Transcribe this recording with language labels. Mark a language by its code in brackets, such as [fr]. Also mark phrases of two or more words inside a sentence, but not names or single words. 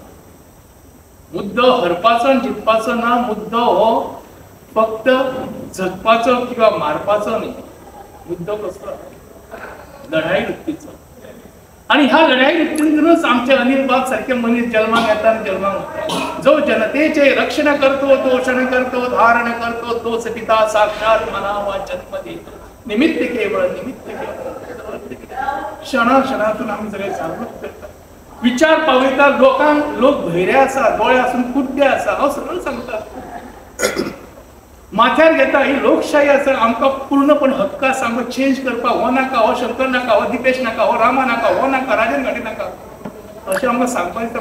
[kok] मुद्दो हरपाचो आनी जिखपाचो ना. मुद्दो हो फक्त जगपाचो किंवा मारपाचो न्ही. मुद्दो कसलो लढाई वृत्तीचो. आणि ह्या लढाई वृत्तीतूनच आमचे अनिल बाब सारखे मनीस जल्माक येता आनी जल्माक वता. [mr] जो जनतेचे रक्षण करतो, पोषण करतो, धारण करतो, तोच पिता साक्षात मनावा जन्म देतो. निमित्त केवळ क्षणातून आम्ही सगळे जागृत करतात. [kok] विचार पावयता लोक भैरे आसा, डोळे असून कुड्डे आसा, हांव सरळ सांगता. माथ्यार घेता ही लोकशाही आसा. आमकां पूर्णपणे हक्क आसा आमकां चेंज करपाक. हो नाका, हो शंकर नाका, हो दिपेश नाका, हो रामा नाका, हो नाका, राजन घाटे नाका अशें आमकां सांगपाक दिसता.